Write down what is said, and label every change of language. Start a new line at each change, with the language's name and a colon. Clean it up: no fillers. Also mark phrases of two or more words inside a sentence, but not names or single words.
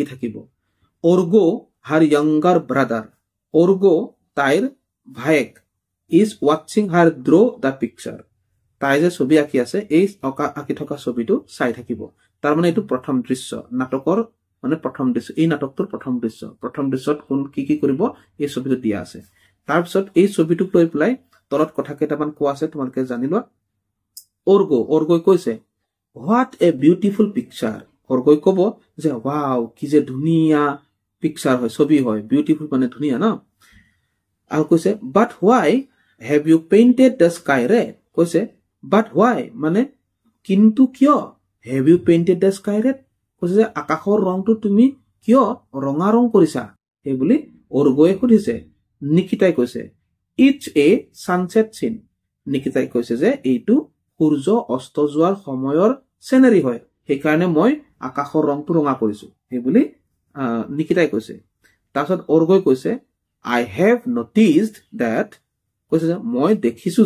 Assamese: থাকিব অৰ্গো হাৰ
English: younger brother
Assamese: অৰ্গো তাইৰ ভায়েক
English: is watching her draw the picture
Assamese: তাই যে ছবি আঁকি আছে এই আঁকি থকা ছবিটো চাই থাকিব তাৰমানে এইটো প্ৰথম দৃশ্য নাটকৰ মানে প্ৰথম দৃশ্য এই নাটকটোৰ প্ৰথম দৃশ্যত কোন কি কৰিব এই ছবিটো দিয়া আছে তাৰপিছত এই ছবিটোক লৈ পেলাই তলত কথা কেইটামান কোৱা আছে তোমালোকে জানি লোৱা অৰ্গোই কৈছে
English: what a beautiful picture
Assamese: অৰ্গোই ক'ব যে ৱাও কি যে ধুনীয়া পিকচাৰ হয় ছবি হয় বিউটিফুল মানে ধুনীয়া ন আৰু কৈছে
English: but why have you painted the sky red
Assamese: কৈছে
English: but why
Assamese: মানে কিন্তু কিয়
English: have you painted the sky red
Assamese: কৈছে যে আকাশৰ ৰংটো তুমি কিয় ৰঙা ৰং কৰিছা এই বুলি অৰ্গোয়ে সুধিছে নিকিতাই কৈছে
English: it's a sunset scene
Assamese: নিকিতাই কৈছে যে এইটো সূৰ্য অস্ত যোৱাৰ সময়ৰ সিনাৰি হয় সেইকাৰণে মই আকাশৰ ৰংটো ৰঙা কৰিছো এই বুলি নিকিতাই কৈছে তাৰপিছত অৰ্গোই কৈছে
English: I have noticed that
Assamese: কৈছে যে মই দেখিছো